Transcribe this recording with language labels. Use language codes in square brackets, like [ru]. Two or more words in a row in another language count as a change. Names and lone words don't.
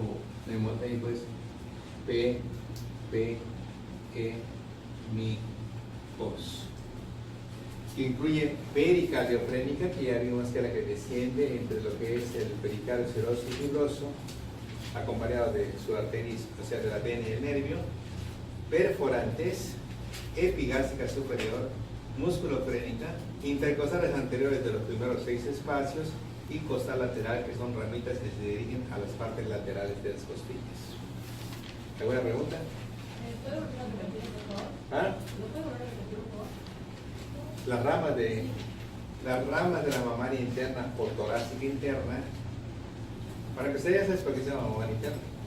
[es] mnemotécnico es P, E, Mi, Os, que incluye pericardiofrénica, que ya vimos que es la que desciende entre lo que es el pericardio seroso y fibroso, acompañado de su arteria, o sea, de la vena y el nervio, perforantes, epigástrica superior, musculofrénica, intercostales anteriores de los primeros 6 espacios y costal lateral, que son ramitas que se dirigen a las partes laterales de las costillas. ¿Alguna pregunta? ¿Puedo volver a repetir, por favor? ¿Ah? ¿No puedo volver a repetir, por favor? Las ramas de la mamaria interna o torácica interna, para que ustedes ya sabes por qué se llama mamaria interna.